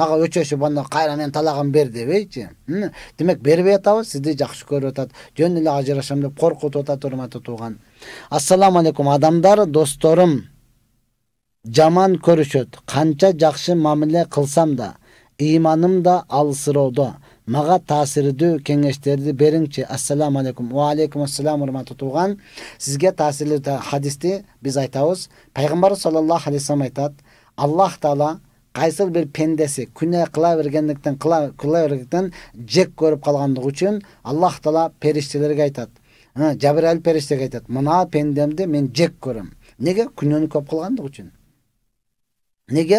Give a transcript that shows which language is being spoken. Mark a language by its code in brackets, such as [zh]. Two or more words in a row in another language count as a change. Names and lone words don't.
[ky] Ага өчөшүп анда кайра мен талагым бер дебейчи. Демек бербей атабыз, сизди жакшы көрүп атат. Жөн эле ажырашам деп коркутуп атат урматтаган. [ar] السلام عليكم [ky] адамдар, досторум. Жаман көрүшөт. Канча жакшы мамиле кылсам да, ыйманым да алсыроодо. Мага таасирдүү кеңештерди бериңчи. [ar] السلام عليكم. وعليكم السلام урматтаган. [ky] Сизге таасирлүү хадисти биз айтабыз. Пайгамбар [ar] صلى الله عليه وسلم [ky] айтат: Аллах таала кайсыл бир пендеси күнөө кыла бергендиктен жек көрүп калгандыгы үчүн Аллах таала периштелерге айтат. Жабырайыл периштеге айтат: Мына пендемди мен жек көрөм. Неге? Күнөөнү көп кылгандыгы үчүн. Неге?